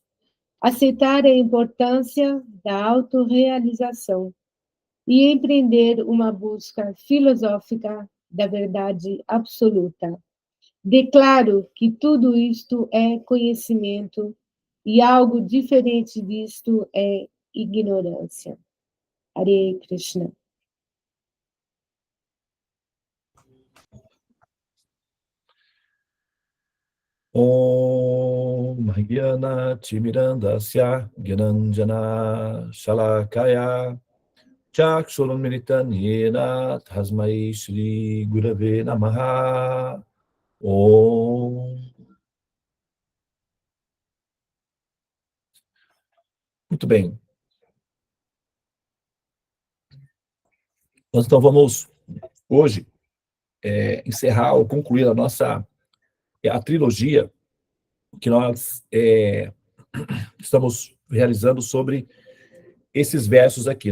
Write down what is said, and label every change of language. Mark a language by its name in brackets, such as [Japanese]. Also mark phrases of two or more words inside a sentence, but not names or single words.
[Portuguese] Aceitar a importância da autorrealização e empreender uma busca filosófica da verdade absoluta. Declaro que tudo isto é conhecimento e algo diferente disto é ignorância. [Sanskrit] Hare Krishna. Om Gyana Timirandasya Gyananjana Shalakaya Chakshurunmilitanena Tasmai Shri Gurave Namaha. Om. [Portuguese] Muito bem. Nós então vamos hoje encerrar ou concluir a trilogia que nós estamos realizando sobre esses versos aqui.